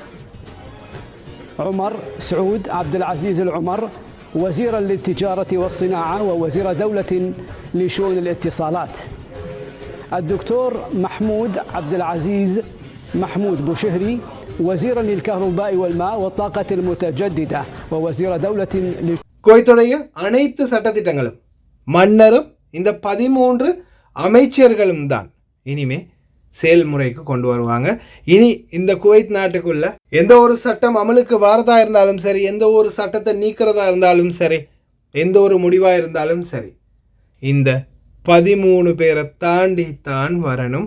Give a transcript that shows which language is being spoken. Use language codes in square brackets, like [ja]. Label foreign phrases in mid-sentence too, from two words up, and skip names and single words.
[ar] عمر سعود عبد العزيز العمر وزيرا للتجارة والصناعة ووزير دولة لشؤون الاتصالات. الدكتور محمود عبد العزيز محمود بوشهري وزيرا للكهرباء والماء والطاقة المتجددة ووزير دولة [ta] குவைத்துடைய அனைத்து சட்டத்திட்டங்களும் மன்னரும் இந்த 13 அமைச்சர்களும் தான் இனிமே செயல்முறைக்கு கொண்டு வருவாங்க. இனி இந்த குவைத் நாட்டுக்குள்ள எந்த ஒரு சட்டம் அமலுக்கு வாரதா இருந்தாலும் சரி, எந்த ஒரு சட்டத்தை நீக்கிறதா இருந்தாலும் சரி, எந்த ஒரு முடிவாக இருந்தாலும் சரி, இந்த 13 பேரை தாண்டி தான் வரணும்.